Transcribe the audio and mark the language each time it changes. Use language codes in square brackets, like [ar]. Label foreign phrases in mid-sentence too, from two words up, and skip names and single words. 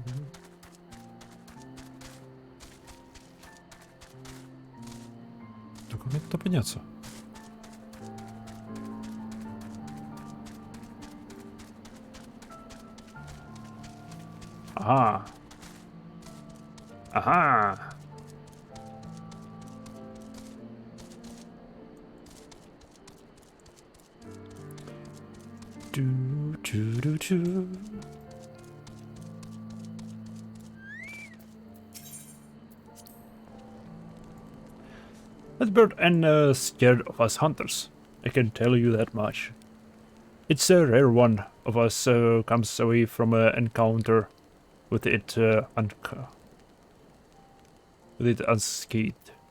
[ru] Так, мне туда подняться. Ага. Ага. Ду-чу-ду-чу. [en] That bird ain't scared of us hunters. I can tell you that much. It's a rare one of us comes away from an encounter with it unscathed.